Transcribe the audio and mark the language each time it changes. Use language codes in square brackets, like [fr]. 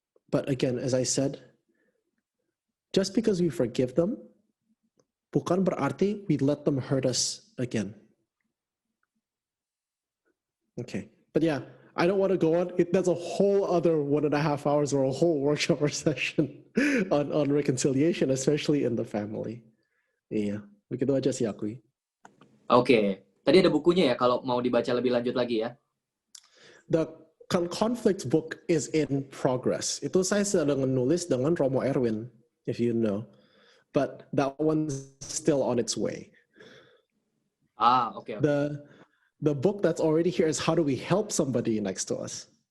[en] But again, as I said, just because we forgive them, [id] bukan berarti [en] we let them hurt us again. Okay, but yeah, I don't want to go on. That's a whole other 1.5 hours or a whole workshop or session on reconciliation, especially in the family. [id] Iya, begitu aja sih aku. Oke, tadi ada bukunya ya kalau mau dibaca lebih lanjut lagi ya. [en] The Conflict book is in progress. [id] Itu saya sedang menulis dengan Romo Erwin, [en] if you know. But that one's still on its way. Okay. The book that's already here is how do we help somebody next to us.